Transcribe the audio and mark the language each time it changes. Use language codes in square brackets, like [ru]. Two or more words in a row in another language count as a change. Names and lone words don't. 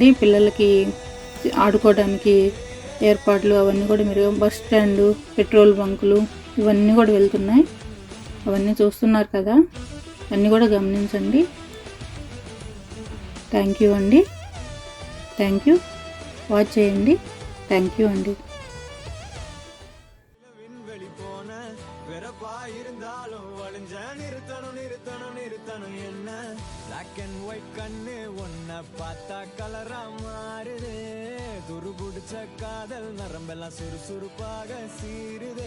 [te] పిల్లలకి ఆడుకోవడానికి ఏర్పాట్లు అవన్నీ కూడా మీరు బస్ స్టాండు, పెట్రోల్ బంకులు ఇవన్నీ కూడా వెళ్తున్నాయి. అవన్నీ చూస్తున్నారు కదా, అన్నీ కూడా గమనించండి. [en] Thank you అండి. Thank you. [te] వాచ్ చేయండి. [en] thank you [te] అండి. [en] black and white [ta] கண்ணு ஒன்ன பார்த்தா கலரா மாறுது, துருபுடிச்ச காதல் நரம்பெல்லாம் சுறுசுறுப்பாக சீருது.